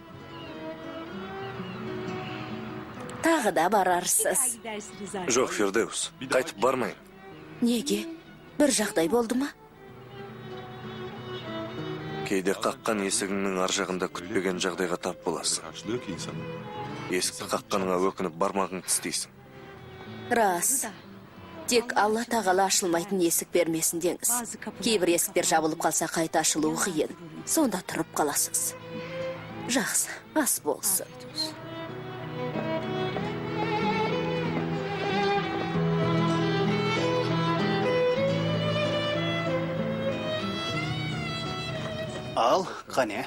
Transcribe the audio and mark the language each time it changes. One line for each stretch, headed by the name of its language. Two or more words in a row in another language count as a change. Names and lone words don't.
Kazakh: Тағы да барарсыз. Жоқ, Фердеус, қайтып бармайын. Неге? Бір жағдай болды ма? Кейде қаққан есігіңнің ар жағында күтпеген жағдайға тап боласың.
Turkish: Karşılığı ki insanın.
Kazakh: Есікті қаққаныңа өкініп бармағыңды тістейсің. Рас. Тек Алла тағала ашылмайтын есік бермесін деңіз. Кейбір есіктер жабылып қалса қайта ашылуы қиын. Сонда тұрып қаласыз. Жақсы, ас болсын. Ал, қане.